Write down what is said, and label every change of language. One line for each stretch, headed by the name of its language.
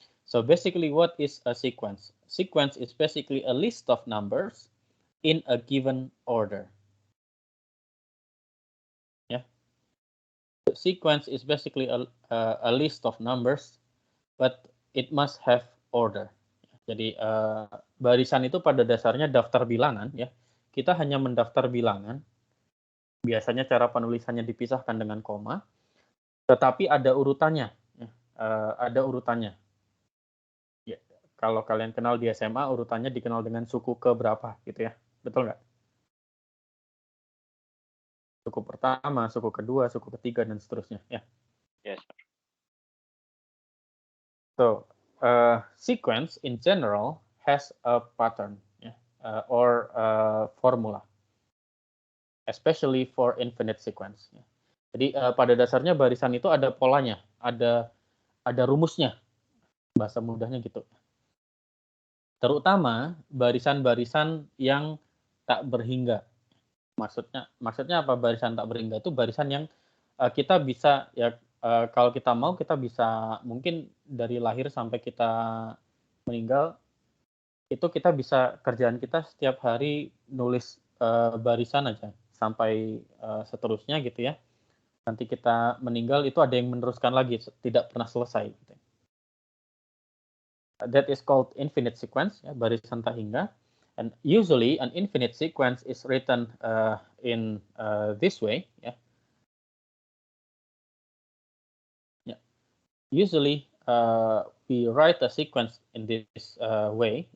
English: So basically, what is a sequence? Sequence is basically a list of numbers in a given order. Yeah. The sequence is basically a list of numbers, but it must have order.
Indonesian: Jadi barisan itu pada dasarnya daftar bilangan, ya. Kita hanya mendaftar bilangan. Biasanya cara penulisannya dipisahkan dengan koma, tetapi ada urutannya. Ya. Ada urutannya. kalau kalian kenal di SMA, urutannya dikenal dengan suku ke berapa, gitu ya. Betul nggak? Suku pertama, suku kedua, suku ketiga, dan seterusnya. Ya.
English: Yes. So, sequence in general has a pattern, or a formula, especially for infinite sequence.
Indonesian: Jadi pada dasarnya barisan itu ada polanya, ada rumusnya, bahasa mudahnya gitu. Terutama barisan-barisan yang tak berhingga. Maksudnya apa barisan tak berhingga? Itu barisan yang kita bisa ya kalau kita mau kita bisa mungkin dari lahir sampai kita meninggal itu kita bisa kerjaan kita setiap hari nulis barisan aja sampai seterusnya gitu ya. Nanti kita meninggal itu ada yang meneruskan lagi, tidak pernah selesai. Gitu.
English: That is called infinite sequence, ya,
Indonesian: barisan tak hingga.
English: And usually an infinite sequence is written in this way. Ya. Yeah. Usually we write a sequence in this way.